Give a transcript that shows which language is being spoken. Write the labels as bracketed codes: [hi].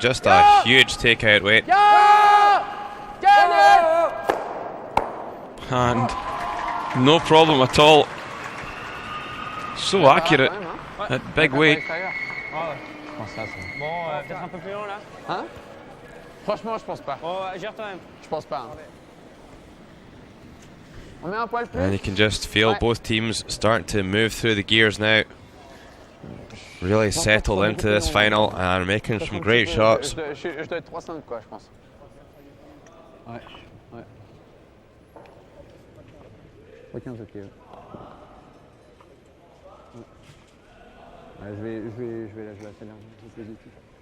[en] Just a huge takeout weight. And no problem at all. So accurate at big weight. [fr] Je pense ça, c'est bon. Bon, peut-être un peu plus long là. Hein? Franchement, je pense pas. Bon, gère toi-même. Je pense pas. Hein. On met un poil plus. [en] And you can just feel both teams starting to move through the gears now. Really settled into this final and making some great shots. [fr] Je dois être 3-5 quoi, je pense. Ouais, ouais. 3-15 ok. Ouais, je vais accélérer, c'est positif.